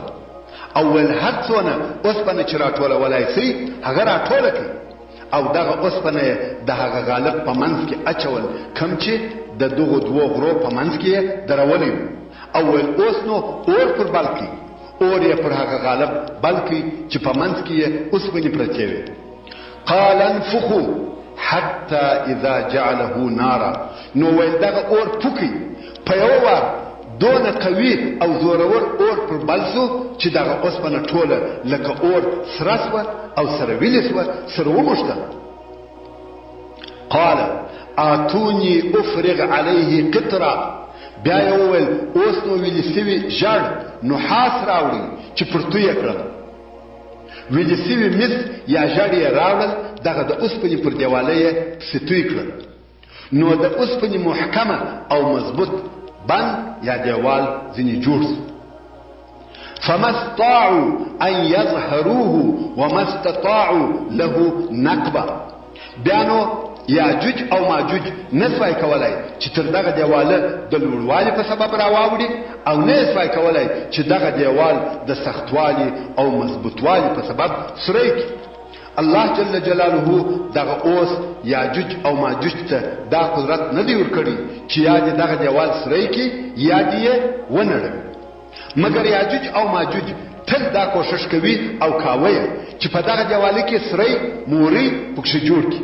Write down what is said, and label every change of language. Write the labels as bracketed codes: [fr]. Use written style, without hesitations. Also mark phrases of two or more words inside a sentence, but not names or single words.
[ps] اول هر څونه اوسپنه چې راټولولی سي هغه راټوله کړي، او دغه اوسپنه یې د هغه غالب په منځ کې اچول کوم چې د دغو دوو غرو په منځ کې یې درولی و. اول اوس نو اور پر بل کړي، اور یې پر هغه غالب بل کړي چې په منځ کې یې اوسپنې پرتې وې. [ar] قال انفخوا حتى اذا جعله نارا. [ps] نو ویل دغه اور پوکي په یو وار دونه قوي او زورور اور پر بل سو چې دغه اوسپنه ټوله لکه اور سره سوه او سره ویلې سوه، سره وموښته. [ar] قال آتوني افرغ عليه قطرا. [ps] بیا یې وویل اوس نو ویلې سوي ژړ نحاس راوړي چې پرتو یې کړل. ویلې سوي مس یا ژړ یې راوړل، دغه د اوسپنې پر دیواله یې پسې توی کړل. نو د اوسپنې محکمه او مضبوط بند یا دیوال ځینې جوړ سو. [ar] فما استطاعوا ان يظهروه وما استطاعوا له نقبا. [ps] بیا نو یاجوج او ماجوج نسوای کولای چې تر دغه دیواله د لوړوالي په سبب راواوړي، او نه سوای کولای چې دغه دیوال د سختوالي او مضبوطوالي په سبب سوری کړي. الله جل جلاله دغه اوس یاجوج او ماجوج ته دا قدرت نه دی ورکړی چې یا دې دغه دیوال سوری کړي یا دې یې ونړوي، مګر یاجوج او ماجوج تل دا کوشش کوي او کاوه چې په دغه دیواله کې سوری موري پکښې جوړ کړي.